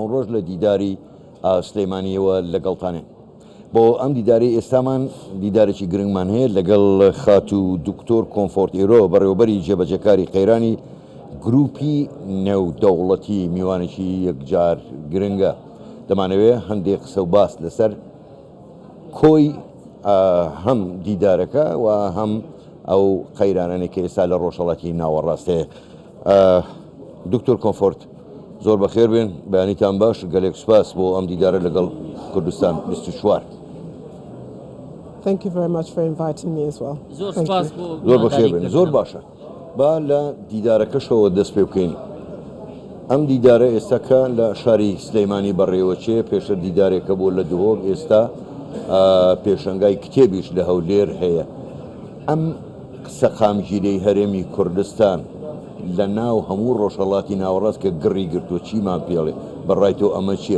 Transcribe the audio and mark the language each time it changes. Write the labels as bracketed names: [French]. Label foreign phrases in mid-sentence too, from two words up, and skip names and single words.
[Central Kurdish] ڕۆژ لە دیداری سلەیمانیەوە لەگەڵتانێ بۆ ئەم دیداری ئێستامان دیدارێکی گرنگمان هەیە لەگەڵ خات و دکتۆر کۆمفۆرت ئێرۆ بەڕێوەبەری جێبەجەکاری قەیرانی گروپی نێودەوڵەتی میوانێکی یەکجار گرنگە دەمانەوێت هەندێک قسە و باس لەسەر کۆی هەم دیدارەکە و هەم ئەو قەیرانانێک کە ئێستا لە ڕۆژهەڵاتی ناوەڕاستەیە. دکتۆر کۆمفۆرت زۆر بەخێر بێن، بەیانیتان باش، گەلێک سوپاس بۆ ئەم دیدارە لەگەڵ کوردستان 24. [English] Thank you very much for inviting me as well. [Central Kurdish] زۆر بەخێر بێن، زۆر باشە. با لە دیدارەکەشەوە دەست پێ بکەین. ئەم دیدارە ئێستا کە لە شاری سلەیمانی بەڕێوەچێ پێشە دیدارێکە بۆ لە دووهۆک ئێستا پێشەنگای کتێبیش لە هەولێر هەیە. ئەم قسە قامگیرەی هەرێمی کوردستان لە ناو هەموو ڕۆژهەڵاتی ناوەڕاست کە گڕی گرتووە چیمان پێڵێ بەڕای تۆ ئەمە چییە؟